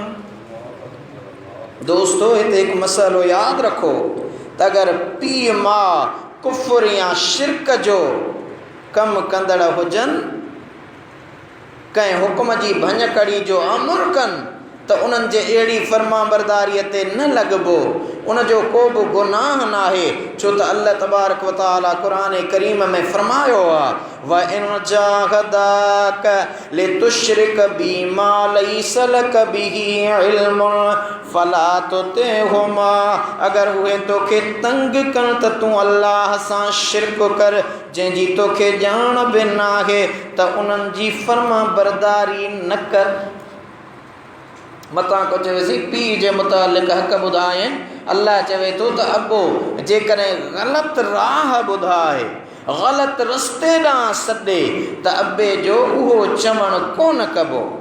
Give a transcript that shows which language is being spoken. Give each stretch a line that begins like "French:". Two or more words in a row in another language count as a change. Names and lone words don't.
Sindhi: दोस्तों हिते एक मसलो याद रखो त अगर पीउ मां कुफर या शिरक जो कम कंदड़ हुजन, कंहिं हुक्म जी भञ कड़ी जो अमल कनि त उन्हनि जे अहिड़ी फर्मा बरदारीअ ते न लॻबो, उन जो को बि गुनाह न आहे। छो त अल्लाह
Arabic: تبارك وتعالى
Sindhi: क़ुरान करीम में फरमायो आहे
Arabic: وإن جاهداك لتشرك بي ما ليس لك به علم فلا تطعهما.
Sindhi: अगर उहे तोखे तंग कनि त तूं अल्लाह सां शिरक कर जंहिंजी तोखे ॼाण बि न आहे, त उन्हनि जी फर्मा बरदारी न कर। मतां को चवेसी पीउ जे मुतालिक़ हक़ ॿुधाइनि। अल्लाह चवे थो त अबो जेकॾहिं ग़लति राह ॿुधाए, ग़लति रस्ते ॾांहुं सॾे त अबे जो उहो चवणु कोन कबो।